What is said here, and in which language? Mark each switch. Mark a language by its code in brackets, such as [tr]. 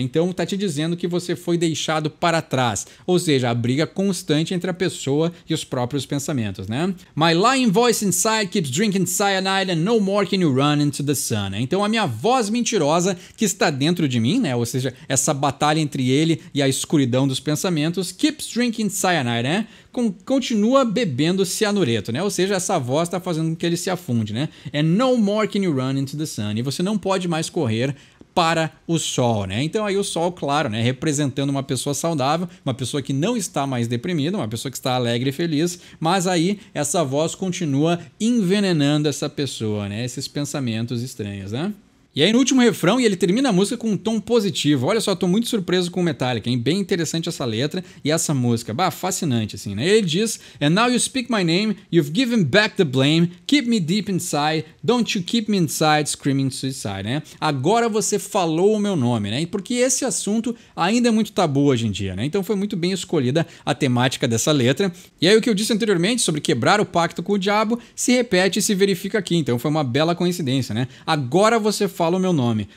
[pt] Então tá te dizendo que você foi deixado para trás, ou seja, a briga constante entre a pessoa e os próprios pensamentos, né? [en] My lying voice inside keeps drinking cyanide and no more can you run into the sun, né? [pt] Então a minha voz mentirosa que está dentro de mim, né? Ou seja, essa batalha entre ele e a escuridão dos pensamentos, [en] keeps drinking cyanide, [pt] né? Continua bebendo cianureto, né? Ou seja, essa voz está fazendo com que ele se afunde, né? [en] And no more can you run into the sun, [pt] e você não pode mais correr para o sol, né? Então aí o sol, claro, né, representando uma pessoa saudável, uma pessoa que não está mais deprimida, uma pessoa que está alegre e feliz, mas aí essa voz continua envenenando essa pessoa, né? Esses pensamentos estranhos, né? E aí no último refrão, e ele termina a música com um tom positivo. Olha só, tô muito surpreso com o Metallica, hein? Bem interessante essa letra e essa música. Bah, fascinante, assim, né? Ele diz: [en] And now you speak my name, you've given back the blame, keep me deep inside, don't you keep me inside, screaming suicide, né? [pt] Agora você falou o meu nome, né? Porque esse assunto ainda é muito tabu hoje em dia, né? Então foi muito bem escolhida a temática dessa letra. E aí o que eu disse anteriormente sobre quebrar o pacto com o diabo se repete e se verifica aqui. Então foi uma bela coincidência, né? Agora você fala o meu nome.